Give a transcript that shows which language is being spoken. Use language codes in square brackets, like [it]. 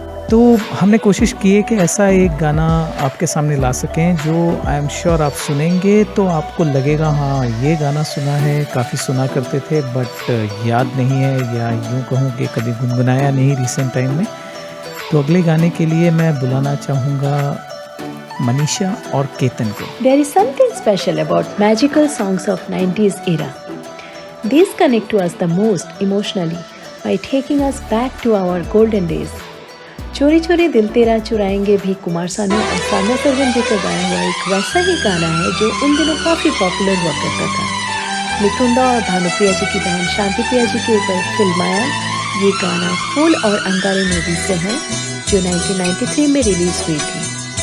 [hi] तो हमने कोशिश की है कि ऐसा एक गाना आपके सामने ला सकें जो आई एम श्योर आप सुनेंगे तो आपको लगेगा हाँ ये गाना सुना है, काफ़ी सुना करते थे बट याद नहीं है, या यूँ कहूँ कि कभी गुनगुनाया नहीं रिसेंट टाइम में। तो अगले गाने के लिए मैं बुलाना चाहूँगा मनीषा और केतन को। [en] There is something special about magical songs of 90s era. These connect to us the most emotionally by taking us back to our golden days. [hi] चोरी चोरी दिल तेरा चुराएंगे भी कुमार सानू और सान्या सरगम जी का गाया हुआ एक वैसा ही गाना है जो उन दिनों काफ़ी पॉपुलर हुआ करता था। मिथुंदा और भानुप्रिया जी की बहन शांति प्रिया जी के ऊपर फिल्माया ये गाना फूल और अंगारे मूवी से है जो 1993 में रिलीज हुई थी।